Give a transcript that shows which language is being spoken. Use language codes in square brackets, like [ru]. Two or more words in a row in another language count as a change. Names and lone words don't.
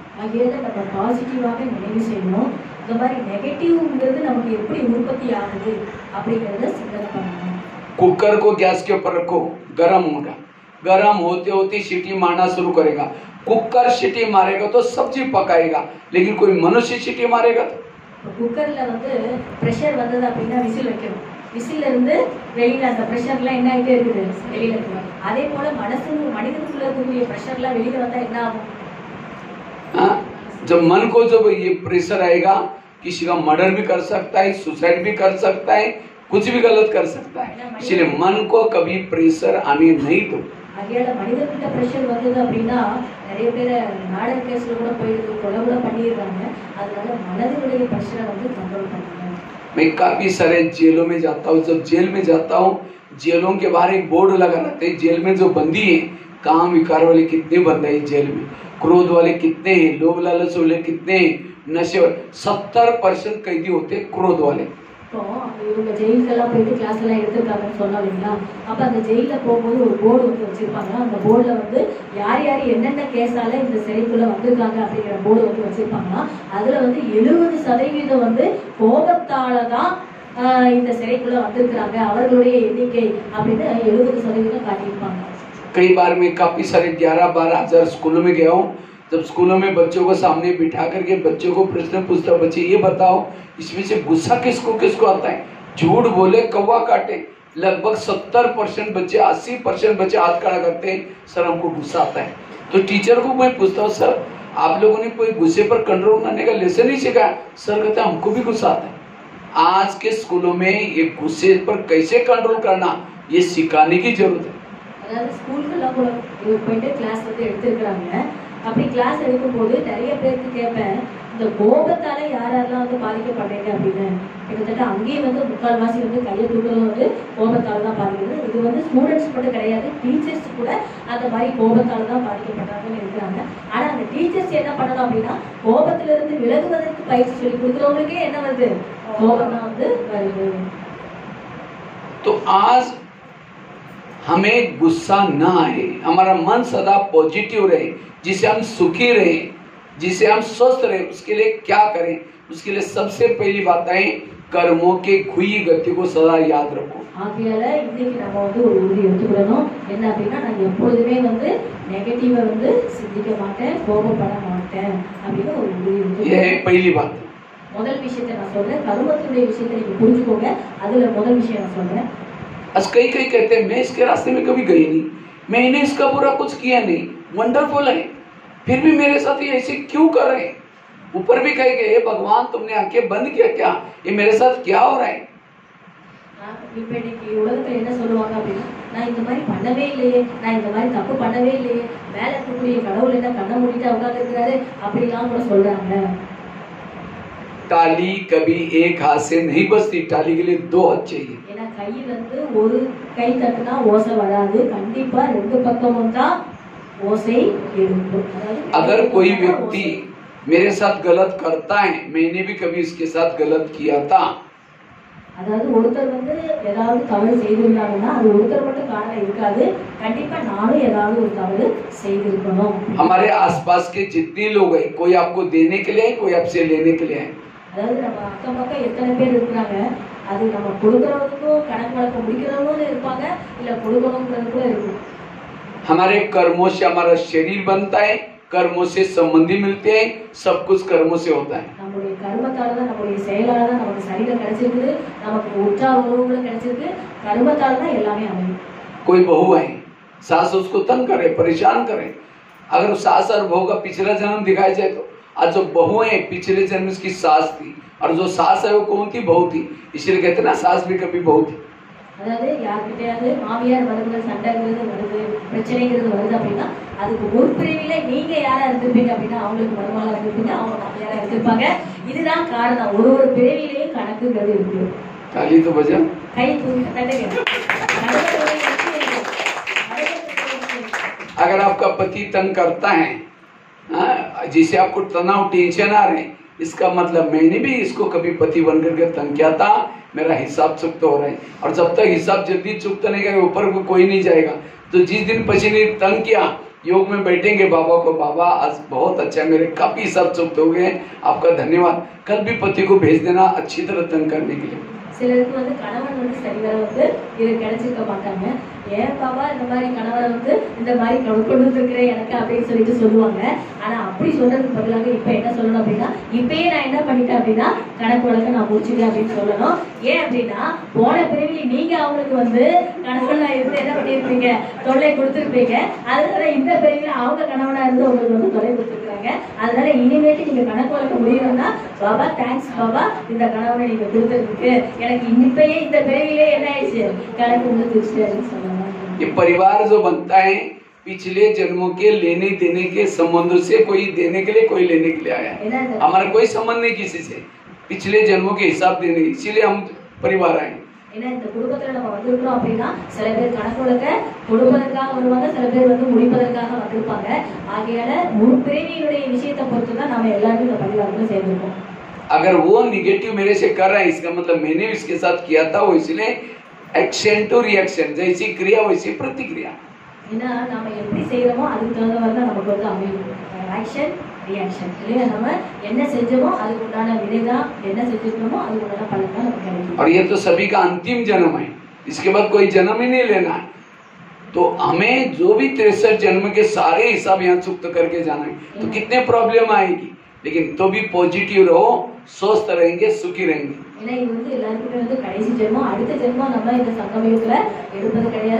[ta] ஆகையால நம்ம பாசிட்டிவாக நினைவு செய்யணும், இந்த மாதிரி நெகட்டிவ்ங்கிறது நமக்கு எப்படி உற்பத்தி ஆகுது அப்படிங்கறத சிந்தனை பண்ணணும்। [hi] कुकर को गैस के ऊपर रखो, गरम होगा, गरम होते होते सीटी मारना शुरू करेगा, कुकर सीटी मारेगा तो सब्जी पकाएगा, लेकिन कोई मनुष्य सीटी मारेगा तो [ta] குக்கர்ல வந்து பிரஷர் வந்தது அப்படின்னா விசில் வைக்கணும், விசில் இருந்து வெளியில அந்த பிரஷர்லாம் என்ன ஆகிட்டே இருக்குது வெளியில இருக்கு। அதே போல மனதுக்குள்ள இருக்கக்கூடிய பிரஷர்லாம் வெளியில வந்தா என்ன ஆகும், [hi] जब मन को जब ये प्रेशर आएगा, किसी का मर्डर भी कर सकता है, सुसाइड भी कर सकता है, कुछ भी गलत कर सकता है। इसलिए मन को कभी प्रेशर आने नहीं दो। [ta] அதனால மனிதர்கிட்ட பிரஷர் வந்தது அப்படின்னா நிறைய பேர் நாடர் கேஸ்ல கூட போயிடுது, கொலை கூட பண்ணிடுறாங்க. அதனால மனதினுடைய பிரஷரை வந்து கண்ட்ரோல் பண்ணுங்க. [hi] मैं काफी सारे जेलों में जाता हूँ, जब जेल में जाता हूँ, जेलों के बाहर एक बोर्ड लगा रहते हैं, जेल में जो बंदी है, काम विकार वाले कितने बंदे हैं जेल में, क्रोध वाले कितने हैं, लोभ लालच वाले कितने हैं, नशे वाले 70% कैदी होते हैं क्रोध वाले। [ta] இப்போ இவங்க ஜெயிலுக்கெல்லாம் போயிட்டு கிளாஸ் எல்லாம் எடுத்திருக்காங்கன்னு சொன்னா இல்லைங்களா, அப்ப அந்த ஜெயில போகும்போது ஒரு போர்டு வந்து வச்சிருப்பாங்க. அந்த போர்டுல வந்து யார் யார் என்னென்ன கேஸால இந்த சிறைக்குள்ள வந்திருக்காங்க அப்படிங்கிற போர்டு வந்து வச்சிருப்பாங்கன்னா, அதுல வந்து 70% வந்து கோபத்தாலதான் இந்த சிறைக்குள்ள வந்திருக்கிறாங்க, அவர்களுடைய எண்ணிக்கை அப்படின்னு 70% காட்டியிருப்பாங்க. [hi] कई बार मैं काफी सारे 11-12 हजार स्कूलों में गया हूँ। जब स्कूलों में बच्चों को सामने बिठा करके बच्चों को प्रश्न पूछता, बच्चे ये बताओ इसमें से गुस्सा किसको किसको आता है, झूठ बोले कौवा काटे, लगभग 70% बच्चे 80% बच्चे हाथ खड़ा करते हैं, सर हमको गुस्सा आता है। तो टीचर को मैं पूछता हूँ, सर आप लोगों ने कोई गुस्से पर कंट्रोल करने का लेसन नहीं सिखाया? सर कहते हैं हमको भी गुस्सा आता है। आज के स्कूलों में ये गुस्से पर कैसे कंट्रोल करना, ये सिखाने की जरूरत है। [ta] அதாவது ஸ்கூலுக்குலாம் கூட போயிட்டு கிளாஸ் வந்து எடுத்துருக்குறாங்க. அப்படி கிளாஸ் எடுக்கும்போது நிறைய பேருக்கு கேட்பேன், இந்த கோபத்தால யாரெல்லாம் வந்து பாதிக்கப்படுறீங்க அப்படின்னு. கிட்டத்தட்ட அங்கேயும் வந்து முக்கால்வாசி வந்து கையை தூக்குறது வந்து கோபத்தால தான் பாதிக்கிறது. இது வந்து ஸ்டூடெண்ட்ஸ் மட்டும் கிடையாது, டீச்சர்ஸ் கூட அந்த மாதிரி கோபத்தால தான் பாதிக்கப்படுறாங்கன்னு இருக்கிறாங்க. ஆனா அந்த டீச்சர்ஸ் என்ன பண்ணணும் அப்படின்னா, கோபத்துல இருந்து விலகுவதற்கு பயிற்சி சொல்லி கொடுக்குறவங்களுக்கே என்ன வருது, கோபம் தான் வந்து வருது. [hi] तो आज हमें गुस्सा ना आए, हमारा मन सदा पॉजिटिव रहे, जिसे हम सुखी रहे, जिसे हम स्वस्थ रहे, उसके लिए क्या करें? उसके लिए सबसे पहली बात है, कर्मों के खुई गति को सदा याद रखो। [ta] ஆகையால இன்னைக்கு நம்ம வந்து ஒரு உறுதி எடுத்துக்கணும். என்ன அப்படின்னா, நான் எப்பொழுதுமே வந்து நெகட்டிவா வந்து சிந்திக்க மாட்டேன், கோபப்பட மாட்டேன் அப்படின்னு ஒரு உறுதி எடுத்துக்கணும். [hi] ये पहली बात। [ta] முதல் விஷயத்தை நான் சொல்றேன், கர்மத்தினுடைய விஷயத்தை நீங்க புரிஞ்சுக்கோங்க. அதுல முதல் விஷயம் நான் சொல்றேன். [hi] आज कई कहते हैं मैं इसके रास्ते में कभी गई नहीं, मैंने इसका बुरा कुछ किया नहीं, वंडरफुल है, फिर भी मेरे साथ ये ऐसे क्यों कर रहे हैं? ऊपर भी कह गए, भगवान तुमने आंखें बंद किया क्या, ये मेरे साथ क्या हो रहा है? [ta] இப்ப இன்னைக்கு உலகத்துல என்ன சொல்லுவாங்க அப்படின்னா, நான் இந்த மாதிரி பண்ணவே இல்லையே, நான் இந்த மாதிரி தப்பு பண்ணவே இல்லையே, மேல இருக்கக்கூடிய கடவுள் என்ன கண்ண மூடிட்டு உட்கார்ந்து இருக்கிறாரு அப்படிலாம் கூட சொல்றாங்க. [hi] ताली कभी एक हाथ से नहीं बजती, ताली के लिए 2 हाथ चाहिए। [ta] ஏன்னா கை வந்து ஒரு கை தட்டுனா ஓசை வராது, கண்டிப்பா 2 பக்கமும் தான் ஓசை எழும்பும். [hi] अगर कोई व्यक्ति मेरे साथ गलत करता है, मैंने भी कभी इसके साथ गलत किया था, [ta] அதாவது ஒருத்தர் வந்து ஏதாவது தவறு செய்திருந்தாங்கன்னா அது ஒருத்தர் மட்டும் காரணம் இருக்காது, கண்டிப்பா நானும் ஏதாவது ஒரு தவறு செய்திருக்கணும். [hi] हमारे आसपास के जितने लोग हैं, कोई आपको देने के लिए है, कोई आपसे लेने के लिए है। [ta] அதாவது நம்ம அக்கம் பக்கம் எத்தனை பேர் இருக்கிறாங்க, அது நம்ம கொடுக்கறவங்களுக்கும் கணக்கு வழக்கம் முடிக்கிறவங்களும் இருப்பாங்க, இல்ல கொடுக்கணுங்கிறது கூட இருக்கும். [hi] हमारे कर्मों से हमारा शरीर बनता है, कर्मों से संबंधी मिलते हैं, सब कुछ कर्मों से होता है। [ta] நம்மளுடைய கர்மத்தால தான், நம்மளுடைய செயலால தான் நமக்கு சரீரம் கிடைச்சிருக்கு, நமக்கு உற்சாக உறவுகளும் கிடைச்சிருக்கு, கர்மத்தால தான் எல்லாமே அமையும். [hi] कोई बहू है, सास उसको तंग करे, परेशान करे, अगर सास और बहू का पिछला जन्म दिखाया जाए तो आज जो बहू है पिछले जन्म इसकी सास थी, और जो सास है वो कौन थी, बहू थी। इसलिए कहते ना सास भी कभी बहू थी। [ta] அதாவது யார்கிட்டயாவது மாமியார் மருமகள் சண்டைங்கிறது வருது, பிரச்சனைங்கிறது வருது அப்படின்னா அதுக்கு ஒரு பிரிவில நீங்க யாரா இருந்திருப்பீங்க அப்படின்னா அவங்களுக்கு மருமகளா இருந்திருப்பீங்க, அவங்க மாமியாரா இருந்திருப்பாங்க. இதுதான் காரணம், ஒரு பிரிவிலேயும் கணக்குங்கிறது இருக்கு. [hi] ताली तो बजा, [ta] கை தூக்கி தட்டுங்க. [hi] अगर आपका पति तंग करता है, जिसे आपको तनाव टेंशन आ रहे हैं, इसका मतलब मैंने भी इसको कभी पति बन करके तंग किया था, मेरा हिसाब चुकता हो रहा है। और जब तक हिसाब जल्दी चुकता नहीं करेगा, ऊपर को कोई नहीं जाएगा। तो जिस दिन पति ने तंग किया, योग में बैठेंगे बाबा को, बाबा आज बहुत अच्छा, मेरे काफी हिसाब चुकते हो गए, आपका धन्यवाद। कल भी पति को भेज देना अच्छी तरह तंग करने के लिए। [ta] சிலருக்கு வந்து கணவன் வந்து சரிவர வந்து இது கிடைச்சிருக்க மாட்டாங்க. ஏன் பாபா இந்த மாதிரி கணவரை வந்து இந்த மாதிரி கொண்டு வந்துருக்கிறேன் எனக்கு அப்படின்னு சொல்லிட்டு சொல்லுவாங்க. ஆனா அப்படி சொல்றதுக்கு பதிலாக இப்ப என்ன சொல்லணும் அப்படின்னா, இப்பயே நான் என்ன பண்ணிட்டேன் அப்படின்னா கணக்கு வழக்க நான் முடிச்சுட்டேன் அப்படின்னு சொல்லணும். ஏன் அப்படின்னா போன பிறவி நீங்க அவங்களுக்கு வந்து கணவனா இருந்து என்ன பண்ணிருப்பீங்க, தொல்லை கொடுத்துருப்பீங்க. அதனால இந்த பிறவில அவங்க கணவனா இருந்து உங்களுக்கு வந்து தொல்லை கொடுத்துருக்காங்க. பாருங்க. அதனால இனிமேட்டு நீங்க கணக்கு வழக்க முடியணும்னா பாபா தேங்க்ஸ் பாபா, இந்த கணவனை நீங்க கொடுத்ததுக்கு எனக்கு இப்பயே இந்த பிறவிலே என்ன ஆயிடுச்சு கணக்கு முடிஞ்சிருச்சு அப்படின்னு சொல்லலாம். [hi] ये परिवार जो बनता है पिछले जन्मों के लेने देने के संबंधों से, कोई देने के लिए कोई लेने के लिए आया है. हमारा कोई संबंध नहीं किसी से, पिछले जन्मों के हिसाब देने, इसीलिए हम परिवार आए. [ta] ஏன்னா இந்த குடும்பத்துல நம்ம வந்திருக்கிறோம் அப்படின்னா சில பேர் கணக்கு வழக்க கொடுப்பதற்காக வருவாங்க, சில பேர் வந்து முடிப்பதற்காக வந்திருப்பாங்க. ஆகையால முற்பிறவியினுடைய விஷயத்தை பொறுத்து தான் நம்ம எல்லாரும் இந்த பரிவாரத்துல சேர்ந்திருக்கோம். [hi] अगर वो निगेटिव मेरे से कर रहा है, इसका मतलब मैंने इसके साथ किया था, वो इसलिए [en] action to reaction, [hi] जैसी क्रिया वैसी प्रतिक्रिया. [ta] ஏன்னா நம்ம எப்படி செய்யறோமோ அதுக்கு தகுந்த மாதிரி தான் நமக்கு வந்து அமையும். [en] action reaction [ta] இல்லையா, நம்ம என்ன செஞ்சோமோ அதுக்கு உண்டான வினைதான், என்ன செஞ்சிருக்கோமோ அதுக்கு உண்டான பலன் தான் நமக்கு கிடைக்கும். [hi] और ये तो सभी का अंतिम जन्म है, इसके बाद कोई जन्म ही नहीं लेना है. तो हमें जो भी 63 जन्म के सारे हिसाब यहाँ चुक्त करके जाना है. तो कितने प्रॉब्लम आएगी, लेकिन तो भी पॉजिटिव रहो, स्वस्थ रहेंगे, सुखी रहेंगे. [ta] ஏன்னா இது வந்து எல்லாருக்குமே வந்து கடைசி ஜென்மம், அடுத்த ஜென்மம் நம்ம இந்த சங்கமயுகத்துல எடுப்பது கிடையாது.